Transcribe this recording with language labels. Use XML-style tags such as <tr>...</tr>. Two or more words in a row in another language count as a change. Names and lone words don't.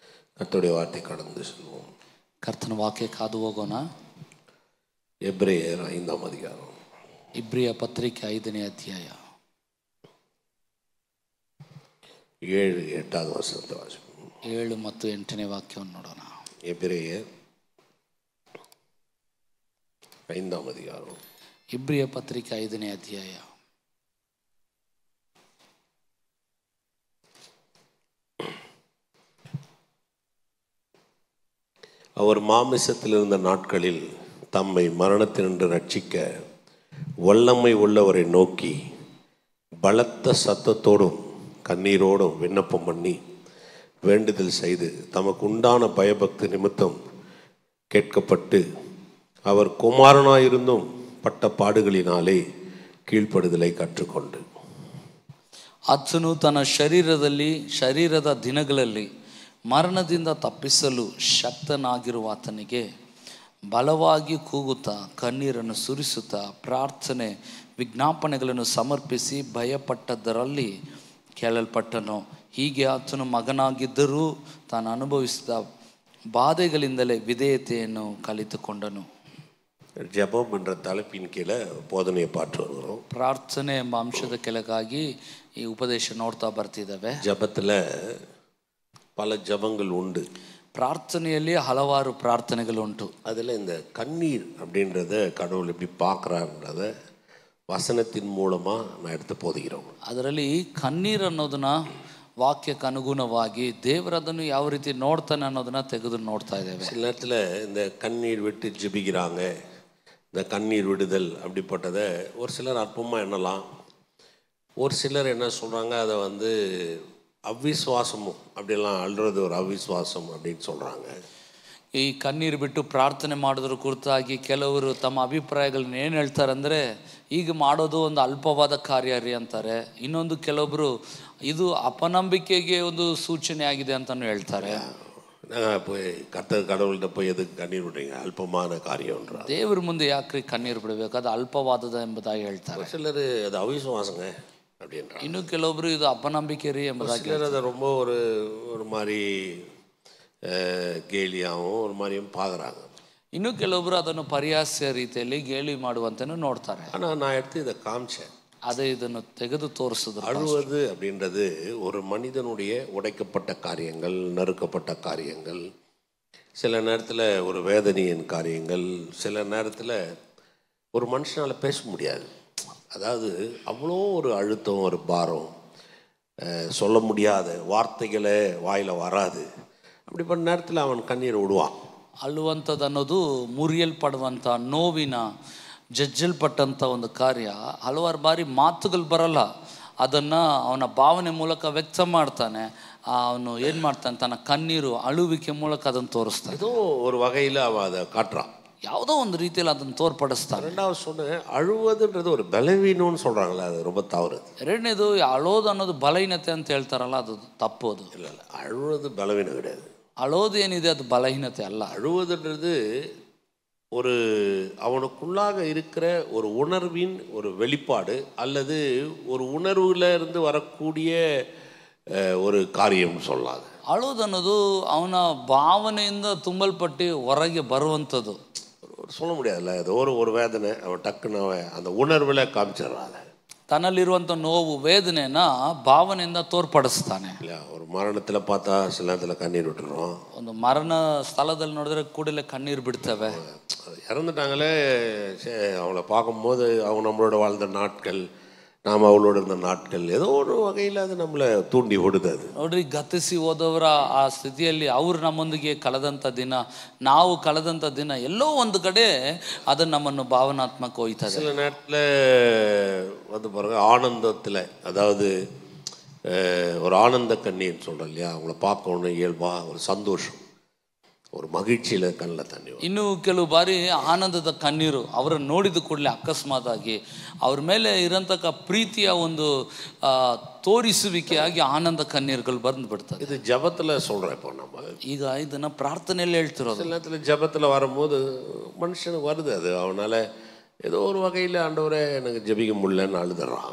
<ta>கர்த்தருடைய வார்த்தை கடந்து செல்வோம்.</ta> <kn>ಕರ್ತನ ವಾಕ್ಯ ಕಾದು ಹೋಗೋಣ.</kn> <ta>எபிரேயர் 5ஆம் அதிகாரம்.</ta> <kn>ಇಬ್ರಿಯ ಪತ್ರಿಕೆ 5ನೇ ಅಧ್ಯಾಯ</kn> <ta>7-8 வசனத்தை வாசிப்போம்.</ta> <kn>7 ಮತ್ತು 8ನೇ ವಾಕ್ಯವನ್ನು ನೋಡೋಣ.</kn> <ta>எபிரேயர் 5ஆம் அதிகாரம்.</ta> <kn>ಇಬ್ರಿಯ ಪತ್ರಿಕೆ 5ನೇ ಅಧ್ಯಾಯ</kn> <ta>அவர் மாமிசத்தில் இருந்த நாட்களில் தம்மை மரணத்தினின்று ரட்சிக்க வல்லமை உள்ளவரை நோக்கி பலத்த சத்தத்தோடும் கண்ணீரோடும் விண்ணப்பம் பண்ணி வேண்டுதல் செய்து தமக்கு உண்டான பயபக்தி நிமித்தம் கேட்கப்பட்டு அவர் குமாரனாயிருந்தும் பட்ட பாடுகளினாலே கீழ்ப்படுதலை கற்றுக்கொண்டு</ta> <kn>ಆತನು ತನ್ನ ಶರೀರದ ದಿನಗಳಲ್ಲಿ ಮರಣದಿಂದ ತಪ್ಪಿಸಲು ಶಕ್ತನಾಗಿರುವ ಆತನಿಗೆ ಬಲವಾಗಿ ಕೂಗುತ್ತಾ ಕಣ್ಣೀರನ್ನು ಸುರಿಸುತ್ತಾ ಪ್ರಾರ್ಥನೆ ವಿಜ್ಞಾಪನೆಗಳನ್ನು ಸಮರ್ಪಿಸಿ ಭಯಪಟ್ಟದ್ದರಲ್ಲಿ ಕೇಳಲ್ಪಟ್ಟನು. ಹೀಗೆ ಆತನು ಮಗನಾಗಿದ್ದರೂ ತಾನು ಅನುಭವಿಸಿದ ಬಾಧೆಗಳಿಂದಲೇ ವಿಧೇಯತೆಯನ್ನು ಕಲಿತುಕೊಂಡನು.</kn> <ta>ஜெபம் என்ற தலைப்பின் கீழே போதனையை பார்த்து வருகிறோம்.</ta> <kn>ಪ್ರಾರ್ಥನೆ ಎಂಬ ಅಂಶದ ಕೆಳಗಾಗಿ ಈ ಉಪದೇಶ ನೋಡ್ತಾ ಬರ್ತಿದ್ದಾವೆ.</kn> <ta>ஜெபத்தில் பல ஜெபங்கள் உண்டு.</ta> <kn>ಪ್ರಾರ್ಥನೆಯಲ್ಲಿ ಹಲವಾರು ಪ್ರಾರ್ಥನೆಗಳುಂಟು.</kn> <ta>அதில் இந்த கண்ணீர் அப்படின்றத கடவுள் எப்படி பார்க்குறான்றத வசனத்தின் மூலமாக நான் எடுத்து போதுகிறோம்.</ta> <kn>ಅದರಲ್ಲಿ ಕಣ್ಣೀರು ಅನ್ನೋದನ್ನ ವಾಕ್ಯಕ್ಕೆ ಅನುಗುಣವಾಗಿ ದೇವರದನ್ನು ಯಾವ ರೀತಿ ನೋಡ್ತಾನೆ ಅನ್ನೋದನ್ನ ತೆಗೆದು ನೋಡ್ತಾ ಇದ್ದೇವೆ.</kn> <ta>சில நேரத்தில் இந்த கண்ணீர் விட்டு ஜெபிக்கிறாங்க, இந்த கண்ணீர் விடுதல் அப்படிப்பட்டதை ஒரு சிலர் அற்பமாக எண்ணலாம். ஒரு சிலர் என்ன சொல்கிறாங்க, அதை அவ்விசுவாசமும் அப்படிலாம் அழுறது ஒரு அவ்விசுவாசம் அப்படின்னு சொல்கிறாங்க.</ta> <kn>ಈ ಕಣ್ಣೀರು ಬಿಟ್ಟು ಪ್ರಾರ್ಥನೆ ಮಾಡೋದ್ರ ಕುರಿತಾಗಿ ಕೆಲವರು ತಮ್ಮ ಅಭಿಪ್ರಾಯಗಳನ್ನ ಏನು ಹೇಳ್ತಾರೆ ಅಂದರೆ, ಈಗ ಮಾಡೋದು ಒಂದು ಅಲ್ಪವಾದ ಕಾರ್ಯ ರೀ ಅಂತಾರೆ. ಇನ್ನೊಂದು ಕೆಲವೊಬ್ಬರು ಇದು ಅಪನಂಬಿಕೆಗೆ ಒಂದು ಸೂಚನೆ ಆಗಿದೆ ಅಂತಲೂ ಹೇಳ್ತಾರೆ.</kn> <ta>போய் கடவுள்கிட்ட போய் எதுக்கு கண்ணீர் விடுறீங்க, அல்பமான காரியம்ன்ற</ta> <kn>ದೇವ್ರ ಮುಂದೆ ಯಾಕ್ರಿ ಕಣ್ಣೀರು ಬಿಡಬೇಕು, ಅದು ಅಲ್ಪವಾದದ ಎಂಬುದಾಗಿ ಹೇಳ್ತಾರೆ.</kn> <ta>சிலர் அது அவிசுவாசங்க அப்படின்ற,</ta> <kn>ಇನ್ನು ಕೆಲವೊಬ್ರು ಇದು ಅಪನಂಬಿಕೆ ರೀ ಎಂಬುದಾಗಿ</kn> <ta>சிலர் அதை ரொம்ப ஒரு மாதிரி கேலியாகவும் ஒரு மாதிரியும் பார்க்குறாங்க.</ta> <kn>ಇನ್ನು ಕೆಲವೊಬ್ರು ಅದನ್ನು ಪರಿಹಾಸ್ಯ ರೀತಿಯಲ್ಲಿ ಗೇಲಿ ಮಾಡುವಂತೆನೂ ನೋಡ್ತಾರೆ.</kn> <ta>ஆனால் நான் எடுத்து இதை காமிச்சேன்.</ta> <kn>ಅದೇ ಇದನ್ನು ತೆಗೆದು ತೋರಿಸಿದ್ರು.</kn> <ta>அழுவது அப்படின்றது ஒரு மனிதனுடைய உடைக்கப்பட்ட காரியங்கள், நறுக்கப்பட்ட காரியங்கள், சில நேரத்தில் ஒரு வேதனையின் காரியங்கள், சில நேரத்தில் ஒரு மனுஷனால் பேச முடியாது. அதாவது அவ்வளோ ஒரு அழுத்தம், ஒரு பாரம், சொல்ல முடியாத வார்த்தைகளே வாயில் வராது. அப்படிப்பட்ட நேரத்தில் அவன் கண்ணீர் விடுவான்.</ta> <kn>ಅಳುವಂಥದ್ದು ಅನ್ನೋದು ಮುರಿಯಲ್ಪಡುವಂಥ ನೋವಿನ ಜಜ್ಜಲ್ಪಟ್ಟಂಥ ಒಂದು ಕಾರ್ಯ. ಹಲವಾರು ಬಾರಿ ಮಾತುಗಳು ಬರಲ್ಲ, ಅದನ್ನು ಅವನ ಭಾವನೆ ಮೂಲಕ ವ್ಯಕ್ತ ಮಾಡ್ತಾನೆ. ಅವನು ಏನು ಮಾಡ್ತಾನೆ, ತನ್ನ ಕಣ್ಣೀರು ಅಳುವಿಕೆ ಮೂಲಕ ಅದನ್ನು ತೋರಿಸ್ತಾನೆ.</kn> <ta>ஏதோ ஒரு வகையில் அவன் அதை காட்டுறான்,</ta> <kn>ಯಾವುದೋ ಒಂದು ರೀತಿಯಲ್ಲಿ ಅದನ್ನು ತೋರ್ಪಡಿಸ್ತಾನೆ.</kn> <ta>ரெண்டாவது சொன்னேன், அழுவதுன்றது ஒரு பலவீனம்னு சொல்கிறாங்களே, அது ரொம்ப தவறு.</ta> <kn>ಎರಡನೇದು, ಅಳೋದು ಅನ್ನೋದು ಬಲಹೀನತೆ ಅಂತ ಹೇಳ್ತಾರಲ್ಲ, ಅದು ತಪ್ಪೋದು.</kn> <ta>இல்லை, அழுவது பலவீனம் கிடையாது.</ta> <kn>ಅಳೋದು ಏನಿದೆ ಅದು ಬಲಹೀನತೆ ಅಲ್ಲ.</kn> <ta>அழுவதுன்றது ஒரு அவனுக்குள்ளாக இருக்கிற ஒரு உணர்வின் ஒரு வெளிப்பாடு, அல்லது ஒரு உணர்வுல இருந்து வரக்கூடிய ஒரு காரியம் சொல்லாது.</ta> <kn>ಅಳೋದು ಅನ್ನೋದು ಅವನ ಭಾವನೆಯಿಂದ ತುಂಬಲ್ಪಟ್ಟು ಹೊರಗೆ ಬರುವಂಥದ್ದು.</kn> <ta>சொல்ல முடியாதுல்ல, அது ஒரு வேதனை, அவன் டக்குன்னு அவன் அந்த உணர்வில் காமிச்சிடறான்.</ta> <kn>ತನ್ನಲ್ಲಿರುವಂಥ ನೋವು ವೇದನೆನ ಭಾವನೆಯಿಂದ ತೋರ್ಪಡಿಸ್ತಾನೆ. ಇಲ್ಲ,</kn> <ta>ஒரு மரணத்தில் பார்த்தா சில நேரத்தில் கண்ணீர் விட்டுறோம்.</ta> <kn>ಒಂದು ಮರಣ ಸ್ಥಳದಲ್ಲಿ ನೋಡಿದ್ರೆ ಕೂಡಲೇ ಕಣ್ಣೀರು ಬಿಡ್ತವೆ.</kn> <ta>இறந்துட்டாங்களே, அவங்கள பார்க்கும்போது அவங்க நம்மளோட வாழ்ந்த நாட்கள், நாம் அவளோட இருந்த நாட்கள், ஏதோ ஒரு வகையில் அது நம்மளை தூண்டி விடுது. அது</ta> <kn>ನೋಡ್ರಿ, ಗತಿಸಿ ಹೋದವರ ಆ ಸ್ಥಿತಿಯಲ್ಲಿ ಅವರು ನಮ್ಮೊಂದಿಗೆ ಕಳೆದಂಥ ದಿನ, ನಾವು ಕಳೆದಂಥ ದಿನ ಎಲ್ಲೋ ಒಂದು ಕಡೆ ಅದು ನಮ್ಮನ್ನು ಭಾವನಾತ್ಮಕ ಹೋಯ್ತದೆ.</kn> <ta>சில நேரத்தில் பாருங்க, ஆனந்தத்தில், அதாவது ஒரு ஆனந்த கண்ணீர் சொல்கிறோம் இல்லையா, அவங்கள பார்க்கணும் இயல்பாக ஒரு சந்தோஷம், ஒரு மகிழ்ச்சியில் கண்ணில் தண்ணி.</ta> <kn>ಇನ್ನು ಕೆಲವು ಬಾರಿ ಆನಂದದ ಕಣ್ಣೀರು, ಅವರನ್ನು ನೋಡಿದ ಕೂಡಲೇ ಅಕಸ್ಮಾತ್ ಆಗಿ ಅವ್ರ ಮೇಲೆ ಇರೋಂಥ ಪ್ರೀತಿಯ ಒಂದು ತೋರಿಸುವಿಕೆಯಾಗಿ ಆನಂದ ಕಣ್ಣೀರುಗಳು ಬಂದು ಬಿಡ್ತದೆ.</kn> <ta>இது ஜபத்தில் சொல்கிறேன். இப்போ நம்ம</ta> <kn>ಈಗ ಇದನ್ನು ಪ್ರಾರ್ಥನೆಯಲ್ಲಿ ಹೇಳ್ತಿರೋದು.</kn> <ta>சில நேரத்தில் ஜபத்தில் வரும்போது மனுஷனுக்கு வருது, அது அவனால் ஏதோ ஒரு வகையில் ஆண்டவரே எனக்கு ஜெபிக்க முடியலன்னு ಅಳುದறான்.</ta>